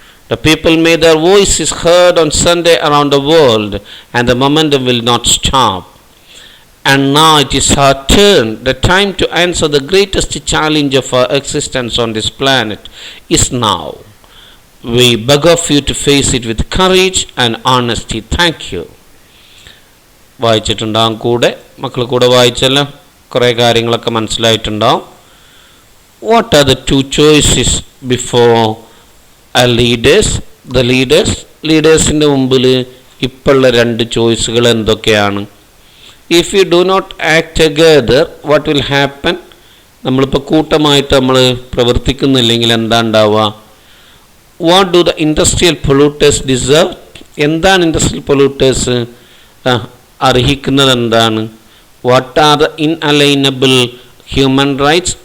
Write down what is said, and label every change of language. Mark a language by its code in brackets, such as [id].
[en] The people made their voices heard on Sunday around the world, and the momentum will not stop. And now it is our turn. The time to answer the greatest challenge of our existence on this planet is now. We beg of you to face it with courage and honesty. Thank you. [ml] വായിച്ചിട്ടുണ്ടാകും, കൂടെ മക്കൾ കൂടെ വായിച്ചല്ല കുറേ കാര്യങ്ങളൊക്കെ മനസ്സിലായിട്ടുണ്ടാവും. [en] What are the two choices before a leaders? [ml] The ലീഡേഴ്സിൻ്റെ മുമ്പിൽ ഇപ്പോഴുള്ള രണ്ട് ചോയ്സുകൾ എന്തൊക്കെയാണ്? [en] If you do not act together, what will happen? [ml] നമ്മളിപ്പോൾ കൂട്ടമായിട്ട് നമ്മൾ പ്രവർത്തിക്കുന്നില്ലെങ്കിൽ എന്താ ഉണ്ടാവുക? [en] What do the industrial polluters deserve? [ml] എന്താണ് ഇൻഡസ്ട്രിയൽ പൊല്യൂട്ടേഴ്സ് അർഹിക്കുന്നത്? എന്താണ്? [en] What are the inalienable human rights?